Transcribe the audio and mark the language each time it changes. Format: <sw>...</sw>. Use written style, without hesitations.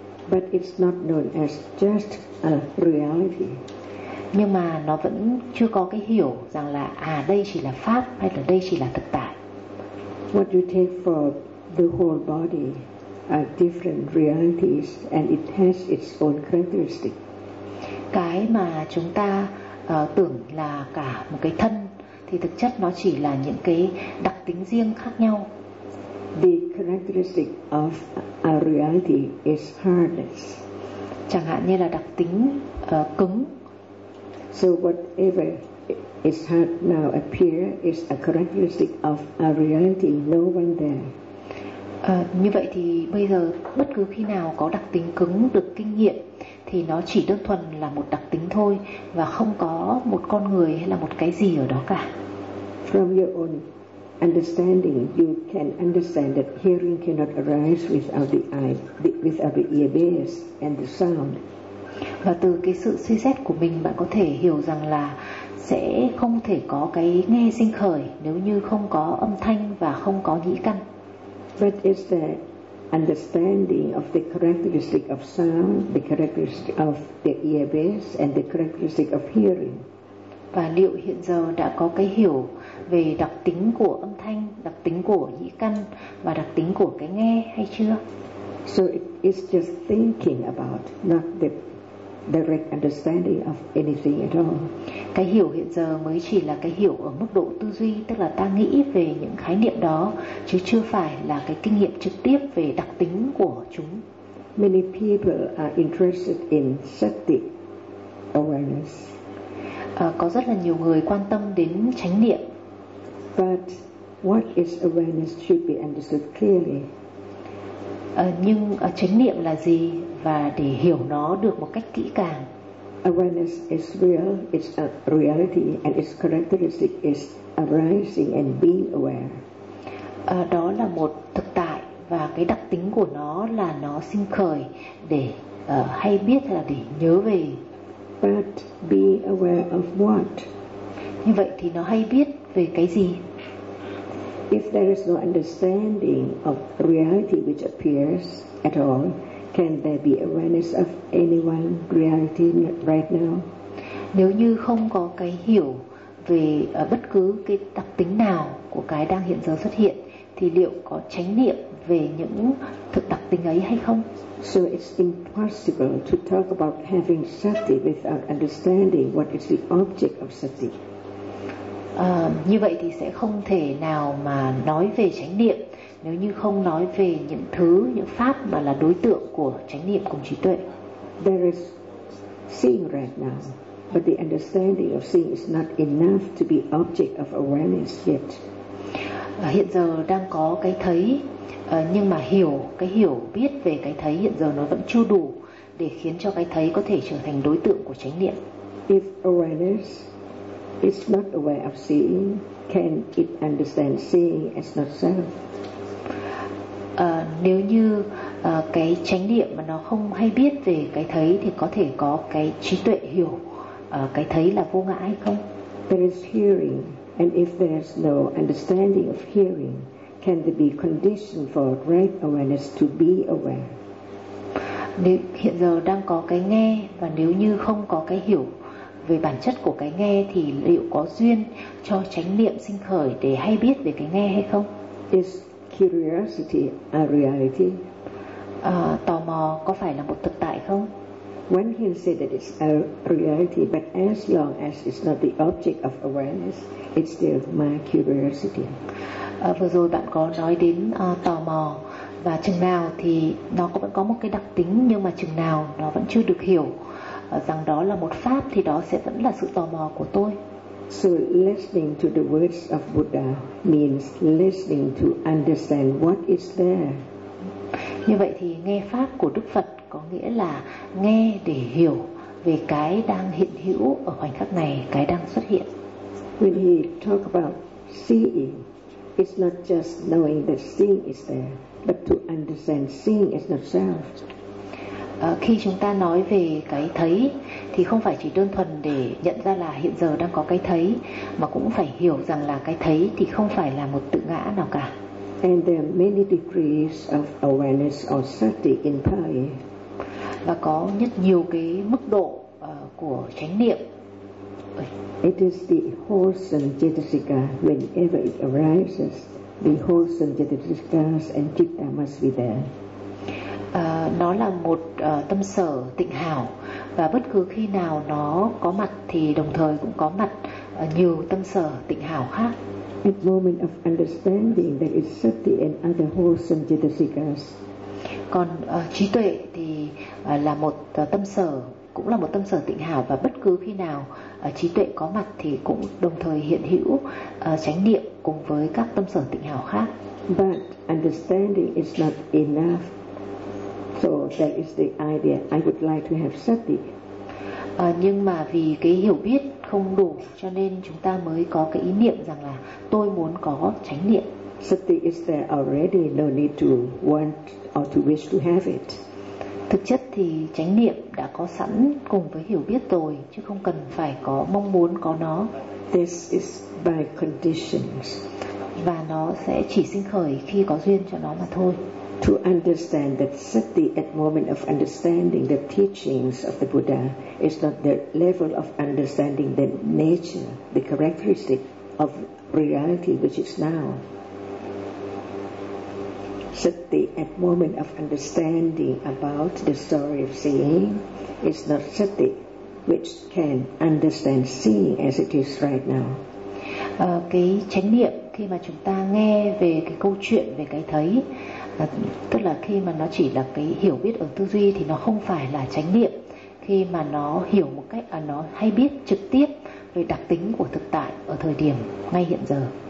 <en>But it's not known as just a reality.</en> <vi>Nhưng mà nó vẫn chưa có cái hiểu rằng là đây chỉ là pháp hay là đây chỉ là thực tại.</vi> <en>What you take for the whole body are different realities and it has its own characteristics.</en> <vi>Cái mà chúng ta tưởng là cả một cái thân thì thực chất nó chỉ là những cái đặc tính riêng khác nhau.</vi> <en>The characteristic of a reality is hardness.</en> <vi>Chẳng hạn như là đặc tính cứng.</vi> <en>So whatever is hard now appear is a characteristic of a reality no one there.</en> <vi>Như vậy thì bây giờ bất cứ khi nào có đặc tính cứng được kinh nghiệm thì nó chỉ đơn thuần là một đặc tính thôi và không có một con người hay là một cái gì ở đó cả.</vi> <en>From your own understanding, you can understand that hearing cannot arise without the eye, without the ear base and the sound.</en> <vi>Và từ cái sự suy xét của mình, bạn có thể hiểu rằng là sẽ không thể có cái nghe sinh khởi nếu như không có âm thanh và không có nhĩ căn.</vi> <en>But is the understanding of the characteristic of sound, the characteristic of the ear base, and the characteristic of hearing?</en> <vi>Và liệu hiện giờ đã có cái hiểu về đặc tính của âm thanh, đặc tính của nhĩ căn và đặc tính của cái nghe hay chưa?</vi> <en>So it's just thinking about, not the direct understanding of anything at all.</en> <vi>Cái hiểu hiện giờ mới chỉ là cái hiểu ở mức độ tư duy, tức là ta nghĩ về những khái niệm đó, chứ chưa phải là cái kinh nghiệm trực tiếp về đặc tính của chúng.</vi> <en>Many people are interested in sati awareness.</en> <vi>Có rất là nhiều người quan tâm đến chánh niệm.</vi> <en>But what is awareness should be understood clearly.</en> <vi>Nhưng chánh niệm là gì và để hiểu nó được một cách kỹ càng.</vi> <en>Awareness is real, it's a reality and its characteristic is arising and being aware.</en> <vi>Đó là một thực tại và cái đặc tính của nó là nó sinh khởi để hay biết là để nhớ về.</vi> <en>But being aware of what?</en> <vi>Như vậy thì nó hay biết về cái gì?</vi> <en>If there is no understanding of reality which appears at all, can there be awareness of anyone reality right now?</en> <vi>Nếu như không có cái hiểu về bất cứ cái đặc tính nào của cái đang hiện giờ xuất hiện, thì liệu có chánh niệm về những thực đặc tính ấy hay không?</vi> <en>So it's impossible to talk about having sati without understanding what is the object of sati.</en> <vi>Như vậy thì sẽ không thể nào mà nói về chánh niệm nếu như không nói về những thứ, những pháp mà là đối tượng của chánh niệm cùng trí tuệ.</vi> <en>There is seeing right now, but the understanding of seeing is not enough to be object of awareness yet.</en> <vi>Hiện giờ đang có cái thấy, nhưng mà hiểu, cái hiểu biết về cái thấy hiện giờ nó vẫn chưa đủ để khiến cho cái thấy có thể trở thành đối tượng của chánh niệm.</vi> <en>If awareness is not aware of seeing, can it understand seeing as not self?</en> <vi>Nếu như cái chánh niệm mà nó không hay biết về cái thấy thì có thể có cái trí tuệ hiểu cái thấy là vô ngã hay không?</vi> <en>There is hearing, and if there is no understanding of hearing, can there be condition for right awareness to be aware?</en> <vi>Nếu hiện giờ đang có cái nghe và nếu như không có cái hiểu về bản chất của cái nghe thì liệu có duyên cho chánh niệm sinh khởi để hay biết về cái nghe hay không?</vi> <en>Is curiosity a reality?</en> <vi>Tò mò có phải là một thực tại không?</vi> <en>One can say that it's a reality, but as long as it's not the object of awareness, it's still my curiosity.</en> <vi>Vừa rồi bạn có nói đến tò mò, và chừng nào thì nó cũng vẫn có một cái đặc tính, nhưng mà chừng nào nó vẫn chưa được hiểu rằng đó là một pháp thì đó sẽ vẫn là sự tò mò của tôi.</vi> <en>So listening to the words of Buddha means listening to understand what is there.</en> <vi>Như vậy thì nghe pháp của Đức Phật có nghĩa là nghe để hiểu về cái đang hiện hữu ở khoảnh khắc này, cái đang xuất hiện.</vi> <en>When he talk about seeing, it's not just knowing that seeing is there, but to understand seeing is not self.</en> <vi>Khi chúng ta nói về cái thấy thì không phải chỉ đơn thuần để nhận ra là hiện giờ đang có cái thấy, mà cũng phải hiểu rằng là cái thấy thì không phải là một tự ngã nào cả.</vi> <en>And there are many degrees of awareness or sati in Pali.</en> <vi>Và có rất nhiều cái mức độ của chánh niệm.</vi> <en>It is the wholesome jetasika whenever it arises. The wholesome jetasikas and citta must be there.</en> <vi>Nó là một tâm sở tịnh hảo, và bất cứ khi nào nó có mặt thì đồng thời cũng có mặt nhiều tâm sở tịnh hảo khác.</vi> <en>At moment of understanding that it's sati and other wholesome jetasikas.</en> <vi>Còn trí tuệ thì là một tâm sở, cũng là một tâm sở tịnh hảo, và bất cứ khi nào trí tuệ có mặt thì cũng đồng thời hiện hữu chánh niệm cùng với các tâm sở tịnh hảo khác.</vi> <en>But understanding is not enough. So that is the idea. I would like to have sati.</en> <vi>Nhưng mà vì cái hiểu biết không đủ cho nên chúng ta mới có cái ý niệm rằng là tôi muốn có chánh niệm.</vi> <en>Sati is there already, no need to want or to wish to have it.</en> <vi>Thực chất thì chánh niệm đã có sẵn cùng với hiểu biết rồi, chứ không cần phải có mong muốn có nó.</vi> <en>This is by conditions.</en> <vi>Và nó sẽ chỉ sinh khởi khi có duyên cho nó mà thôi.</vi> <en>To understand that sati at moment of understanding the teachings of the Buddha is not the level of understanding the nature, the characteristic of reality which is now. Sati at moment of understanding about the story of seeing is not sati which can understand seeing as it is right now.</en> <vi>Cái chánh niệm khi mà chúng ta nghe về cái câu chuyện về cái thấy, tức là khi mà nó chỉ là cái hiểu biết ở tư duy, thì nó không phải là chánh niệm khi mà nó hiểu một cách nó hay biết trực tiếp về đặc tính của thực tại ở thời điểm ngay hiện giờ.</vi>